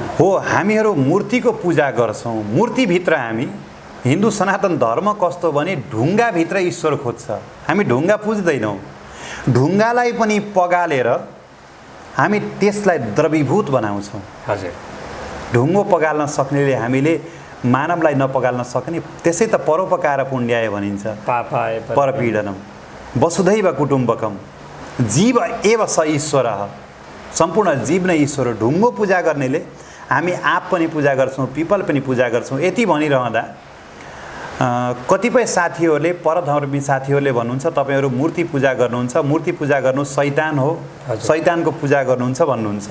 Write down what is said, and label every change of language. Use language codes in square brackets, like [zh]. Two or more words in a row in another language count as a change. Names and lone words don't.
[ne] हो, हामीहरू मूर्तिको पूजा गर्छौँ। मूर्तिभित्र हामी हिन्दू सनातन धर्म कस्तो भने ढुङ्गाभित्र ईश्वर खोज्छ। हामी ढुङ्गा पुज्दैनौँ, ढुङ्गालाई पनि पगालेर हामी त्यसलाई द्रवीभूत बनाउँछौँ। हजुर, ढुङ्गो पगाल्न सक्नेले हामीले मानवलाई नपगाल्न सक्ने, त्यसै त [sa] परोपकार पुण्याय [ne] भनिन्छ। [sa] पापाय परपीडनम वसुधैव कुटुम्बकम जीव एव स ईश्वरः। [ne] सम्पूर्ण जीव नै ईश्वर हो। ढुङ्गो पूजा गर्नेले हामी आँप पनि पूजा गर्छौँ, पिपल पनि पूजा गर्छौँ। यति भनिरहँदा कतिपय साथीहरूले, परधर्मी साथीहरूले भन्नुहुन्छ तपाईँहरू मूर्ति पूजा गर्नुहुन्छ, मूर्ति पूजा गर्नु शैतान हो, शैतानको पूजा गर्नुहुन्छ भन्नुहुन्छ।